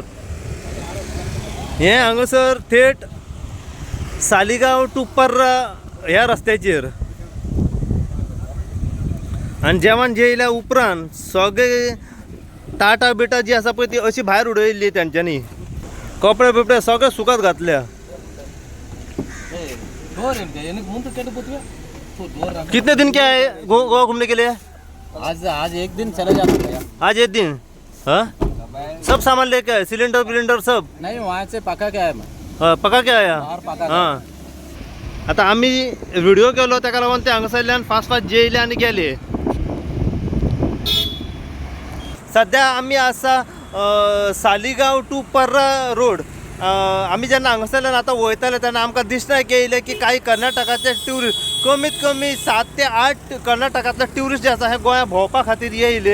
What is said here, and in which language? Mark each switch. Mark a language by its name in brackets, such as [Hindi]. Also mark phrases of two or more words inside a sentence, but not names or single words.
[Konkani] हे हांगासर थेट सालिगांव टू पर्रा ह्या रस्त्याचेर, आनी जेवण जेयल्या उपरांत सगळे ताटा बिटा जी आसा पळय ती अशी भायर उडयल्ली तेंच्यांनी। कपडे बिपडे सगळे सुकत घातल्या। [Hindi] कितने दिन के आए गोवा घूमने के लिए? आज एक दिन चले जाते भैया। आज एक दिन? हाँ, सब सामान लेके आए, सिलेंडर बिलेंडर सब? नहीं, वहाँ से पका के आया मैं। हाँ, पका के आया? पका। [Konkani] हाँ, आता आम्ही व्हिडिओ केलो ताका लागून ते हांगासरल्यान [English] fast fast [Konkani] जेयले आनी गेले। सध्या आम्ही आसा सालिगांव टू पर्रा रोड। आम्ही जेन्ना हांगासरल्यान आतां वयताले तेन्ना आमकां दिसण्याक येयलें की काही कर्नाटकाचे ट्युरिस्ट कमीत कमी 7 ते 8 कर्नाटकांतले ट्युरिस्ट जे आसा हे गोंया भोंवपा खातीर येयले।